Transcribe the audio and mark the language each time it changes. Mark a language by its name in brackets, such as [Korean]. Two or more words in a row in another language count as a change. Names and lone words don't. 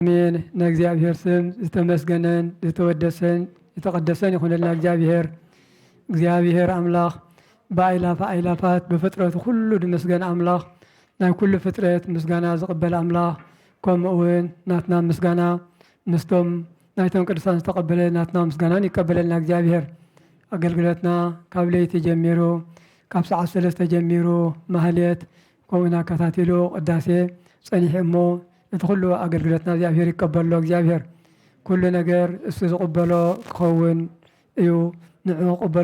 [Tigrinya] አሜን። ለእግዚአብሔር ስም ዝተመስገነን ዝተወደሰን [Amharic] የተቀደሰን ይሁንልና [Tigrinya] እግዚአብሔር አምላክ በአይላፋት በፍጥረቱ ሁሉ ድመስገን አምላክ ናይ ኩሉ ፍጥረት ምስጋና ዝቅበል አምላክ ከምኡውን ናትና ምስጋና ምስቶም ናይቶም ቅዱሳን ዝተቀበለ ናትና ምስጋናን ይቀበለልና እግዚአብሔር። አገልግሎትና ካብ ለይቲ ጀሚሩ ካብ ሰዓት 3 ጀሚሩ ማህሌት ከምኡና ከታቲሉ ቅዳሴ ፀኒሕ እሞ እቲ ኩሉ አገልግሎትና እግዚአብሔር ይቀበሎ። እግዚአብሔር ኩሉ ነገር እሱ ዝቅበሎ ክኸውን እዩ። ንዑ ቅበሎ